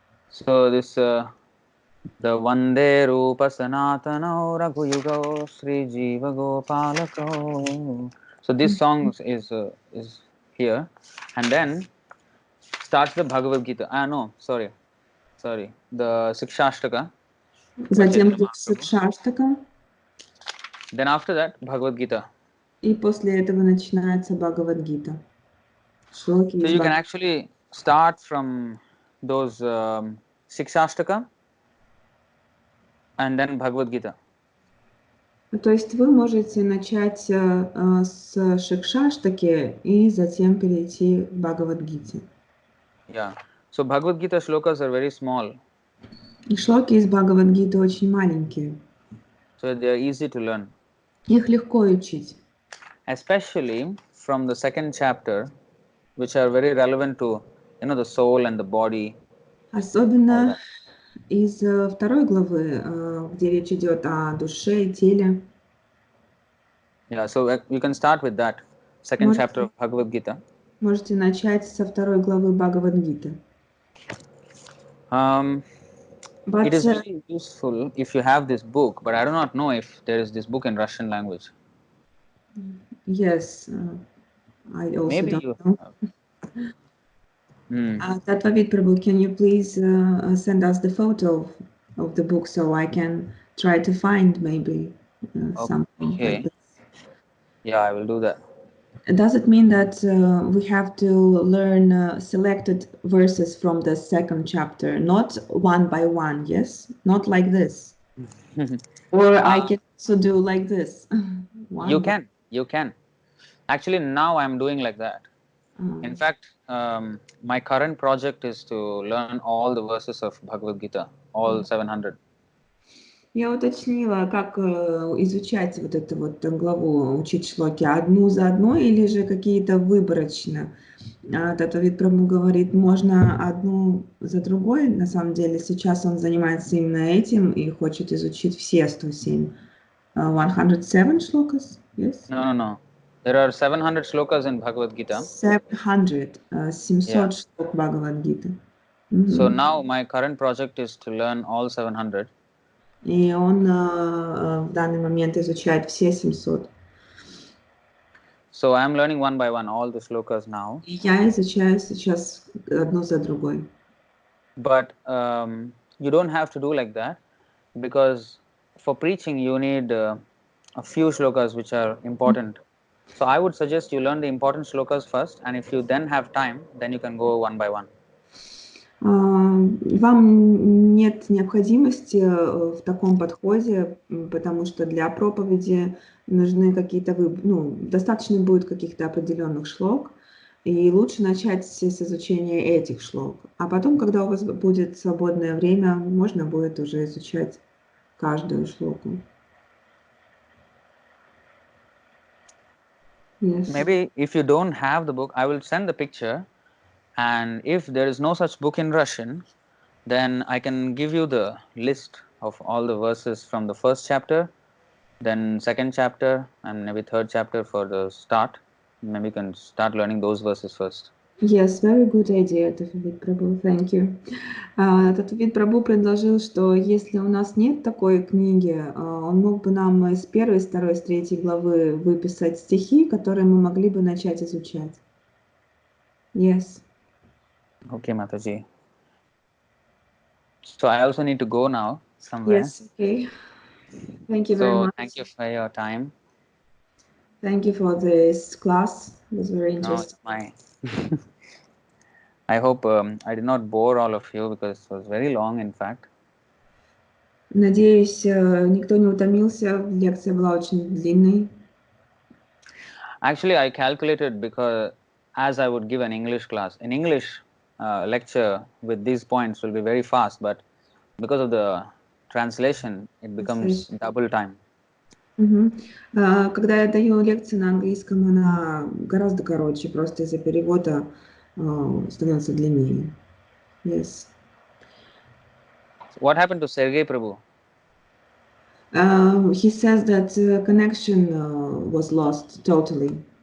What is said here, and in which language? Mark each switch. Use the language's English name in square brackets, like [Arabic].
[English] So this the Vande Rupa Sanatana Raghuyuga Sri Jiva Gopalako. So this song is here, and then starts the Bhagavad Gita. No, sorry, the Sikshashtaka. [Russian] Затем Sikshashtaka. [English] Then after that Bhagavad Gita. [Russian] И после этого начинается Бхагавад-гита. [English] So you can actually start from those Sikshashtaka and then Bhagavad Gita. [Russian] То есть вы можете начать с Шикшаштаки и затем перейти к Бхагавад-гите. [English] Yeah. So Bhagavad Gita shlokas are very small, [Russian] И шлоки из Бхагавад-гиты очень маленькие. [English] so they are easy to learn. [Russian] Их легко учить. [English] Especially from the second chapter, which are very relevant to, the soul and the body. [Russian] Особенно из второй главы, где речь идет о душе и теле. [English] Yeah, so you can start with that second chapter of Bhagavad Gita. [Russian] Можете начать со второй главы Бхагавад-гиты. [English] It is very useful if you have this book, but I do not know if there is this book in Russian language. Yes, I also Maybe don't you know. have. Tаттva-вит, Prabhu, can you please send us the photo of the book so I can try to find maybe something like this? Yeah, I will do that. Does it mean that we have to learn selected verses from the second chapter, not one by one, yes? Not like this. Or I can also do like this. You can. Actually, now I am doing like that. In fact, my current project is to learn all the verses of Bhagavad Gita, all 700. [Russian] Я уточнила, как изучать вот эту вот главу, учить шлоки одну за одной или же какие-то выборочно. Таттва-вит Прабху говорит, можно одну за другой. На самом деле сейчас он занимается именно этим и хочет изучить все 107. 107 шлокас? Yes? [English] No. There are 700 shlokas in Bhagavad Gita. [Russian] 700 шлок Бхагавад-гиты. [English] So now my current project is to learn all 700. [Russian] И он в данный момент изучает все 700. [English] So I am learning one by one all the shlokas now. [Russian] И я изучаю сейчас одну за другой. [English] But you don't have to do like that, because for preaching you need a few shlokas which are important. So I would suggest you learn the important shlokas first, and if you then have time, then you can go one by one. [Russian] Вам нет необходимости в таком подходе, потому что для проповеди нужны какие-то достаточно будет каких-то определенных шлок, и лучше начать с изучения этих шлок. А потом, когда у вас будет свободное время, можно будет уже изучать каждую шлоку. [English] Yes. Maybe if you don't have the book, I will send the picture, and if there is no such book in Russian, then I can give you the list of all the verses from the first chapter, then second chapter, and maybe third chapter for the start. Maybe you can start learning those verses first. Yes, very good idea, Tаттва-вит Прабху, thank you. [Russian] Таттва-вит Прабху предложил, что если у нас нет такой книги, он мог бы нам из первой, второй, с третьей главы выписать стихи, которые мы могли бы начать изучать. [English] Yes. Okay, Mataji. So I also need to go now somewhere. Yes, okay. Thank you very much. Thank you for your time. Thank you for this class. It was very interesting. I hope I did not bore all of you, because it was very long, in fact. [Russian] Надеюсь, никто не утомился. Лекция была очень длинной. [English] Actually, I calculated, because as I would give an English class, in English lecture with these points will be very fast, but because of the translation, it becomes double time. [Russian] Когда я даю лекции на английском, она гораздо короче, просто из-за перевода становится длиннее. [English] Yes. What happened to Sergei Prabhu? He says that connection was lost totally.